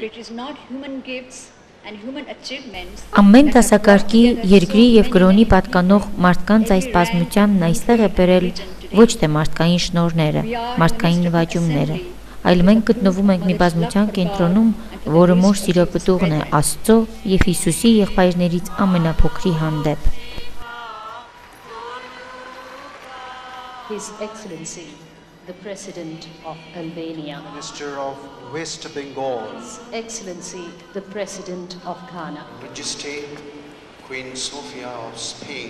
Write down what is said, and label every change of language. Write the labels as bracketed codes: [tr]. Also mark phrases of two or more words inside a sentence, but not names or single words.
[en] But it is not human gifts and human achievements. [hy] Ամեն դասակարգի, երկրի եւ կրոնի պատկանող մարդկանց այս բազմությանն այստեղ է բերել ոչ թե մարդկային շնորհները, մարդկային նվաճումները, այլ մենք գտնվում ենք մի բազմության կենտրոնում, որը մոր սիրո պտուղն է Աստծո եւ Հիսուսի եղբայրներից ամենափոքրի հանդեպ։ [en] His Excellency, the President of Albania, Minister of West Bengal, His Excellency, the President of Ghana, Majesty Queen Sofia of Spain,